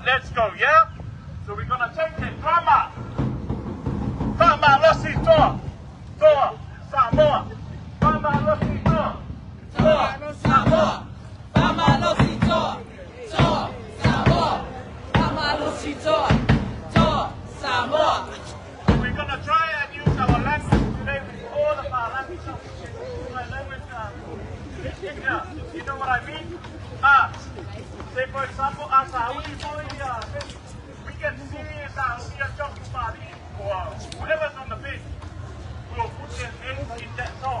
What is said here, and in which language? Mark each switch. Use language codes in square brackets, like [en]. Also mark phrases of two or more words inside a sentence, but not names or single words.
[en] Let's go, yeah? So we're going to take the drama. [sm] Tama Losi Toa. Toa, Samoa. Tama Losi Toa. Toa, Samoa. Tama Losi Toa. Toa, Samoa. Tama Losi Toa. Toa, Samoa. [en] We're going to try and use our language today with all of our language. Yeah, you know what I mean? Say for example, we can see or whoever's on the beach will put their name in that song.